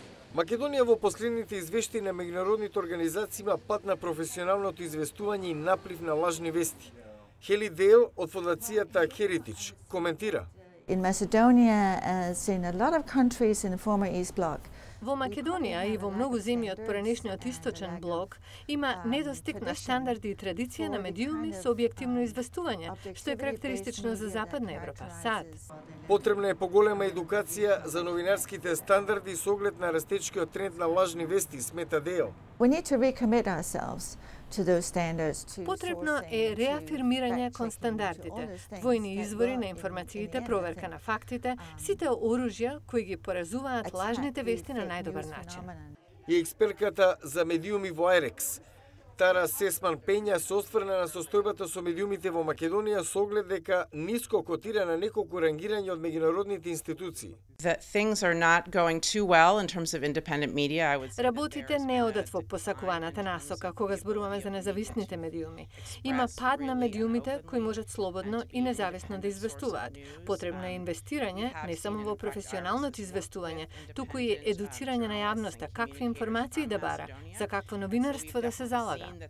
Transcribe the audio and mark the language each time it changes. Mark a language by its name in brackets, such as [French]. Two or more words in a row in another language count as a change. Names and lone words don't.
[Macedonian] Македонија во последните извештаи на меѓународните организации има пат на професионалното известување и наплив на лажни вести. Хели Дейл од фондацијата Heritage коментира. [English] In Macedonia, as in a lot of countries in the former East Bloc, [Macedonian] Во Македонија и во многу земји од поранешниот источен блок има недостиг на стандарди и традиција на медиуми со објективно известување, што е карактеристично за Западна Европа, САД. Потребна е поголема едукација за новинарските стандарди со оглед на растечкиот тренд на лажни вести, смета Дейл. [English] we need to recommit ourselves to those standards. [Macedonian] Потребно е реафирмирање кон стандардите, двојни извори на информациите, проверка на фактите, сите оружја кои ги поразуваат лажните вести на најдобар начин. И експертката за медиуми во Айрекс, Тара Сесман Пења, се осврна на состојбата со медиумите во Македонија со оглед дека ниско котира на неколку рангирања од меѓународните институции. [English] That things are not going too well in terms of independent media, I would say. [Macedonian] Работите не одат во посакуваната насока кога зборуваме за независните медиуми. Има пад на медиумите кои можат слободно и независно да известуваат. Потребно е инвестирање не само во професионалното известување, туку и едуцирање на јавноста какви информации да бара, за какво новинарство да се залага.